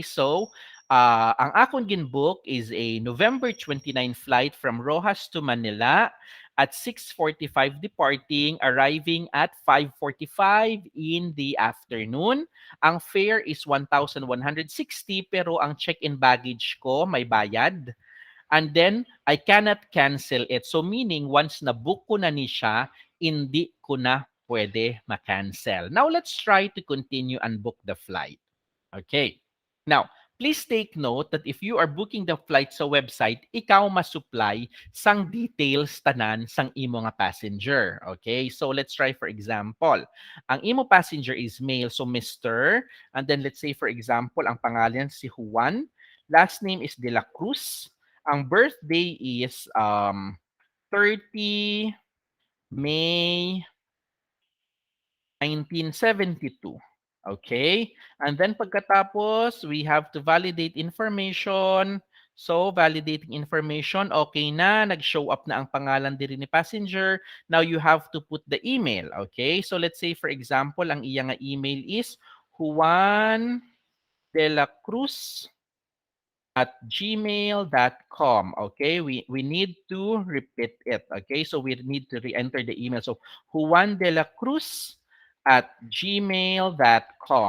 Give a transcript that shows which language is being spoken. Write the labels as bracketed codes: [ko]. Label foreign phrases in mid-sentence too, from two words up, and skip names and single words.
[en] So, [hil] ang akong ginbook [en] is a November 29 flight from Rojas to Manila at 6:45 departing, arriving at 5:45 in the afternoon. [hil] Ang fare is 1,160 pero ang [en] check-in baggage [hil] ko may bayad. [en] And then, I cannot cancel it. [hil] So, meaning, once na-book ko na ni siya, hindi ko na pwede ma-cancel. [en] Now, let's try to continue and book the flight. Okay. Now, please take note that if you are booking the flight [hil] sa website, ikaw masupply sang details tanan sang imo nga passenger. [en] Okay? So, let's try for example. [hil] Ang imo passenger [en] is male, [hil] so Mr. [en] And then, let's say for example, [hil] ang pangalan si Juan. [en] Last name is De La Cruz. [hil] Ang birthday is 30 May 1972. [en] Okay? And [hil] then pagkatapos, [en] we have to validate information. So, validating information, [hil] okay na. Nag-show up na ang pangalan diri ni passenger. [en] Now, you have to put the email. Okay? So, let's say, for example, [hil] ang iya nga email is Juan de la Cruz at gmail.com. [en] Okay, we need to repeat it. Okay, so we need to re-enter the email. So Juan de la Cruz at gmail.com.